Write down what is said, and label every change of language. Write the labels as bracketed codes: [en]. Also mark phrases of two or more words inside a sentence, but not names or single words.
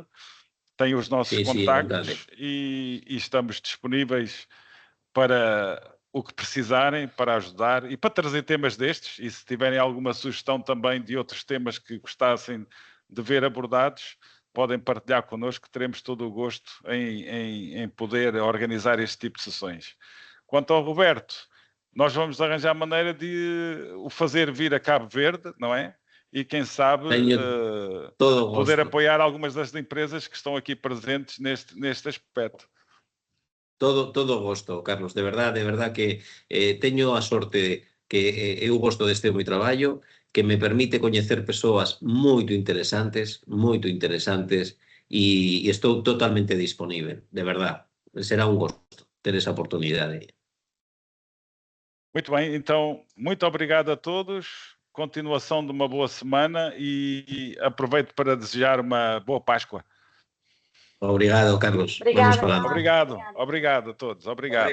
[pt] Tem os nossos contactos e estamos disponíveis para o que precisarem, para ajudar e para trazer temas destes, e se tiverem alguma sugestão também de outros temas que gostassem de ver abordados, podem partilhar connosco, teremos todo o gosto em poder organizar este tipo de sessões. Quanto ao Roberto, nós vamos arranjar maneira de o fazer vir a Cabo Verde, não é? E quem sabe poder apoiar algumas das empresas que estão aqui presentes neste aspecto. [gl] Todo gosto, Carlos, de verdad que teño a sorte que eu gosto deste meu traballo, que me permite coñecer persoas moito interesantes, e estou totalmente disponível, de verdad. Será un gosto ter esa oportunidade. [pt] Muito bem, então, muito obrigado a todos, continuação de uma boa semana e aproveito para desejar uma boa Páscoa. [gl] Obrigado, Carlos. [pt] Obrigada, Vamos falando. Obrigado a todos. Obrigado.